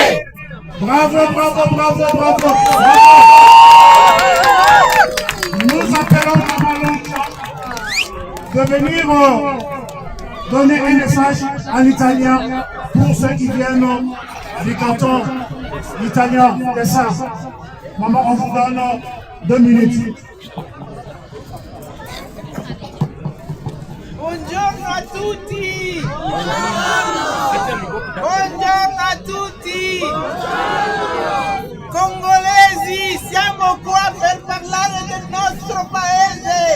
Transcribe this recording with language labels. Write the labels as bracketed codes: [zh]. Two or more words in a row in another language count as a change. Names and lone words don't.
[fr] Bravo, bravo, bravo, bravo! Nous appelons Kamalonga de venir donner un message en italien pour ceux qui viennent du canton italien de ça. Maman, on vous donne 2 minutes. [it] Buongiorno a tutti. Buongiorno a tutti. Congolesi, siamo qua per parlare del nostro paese.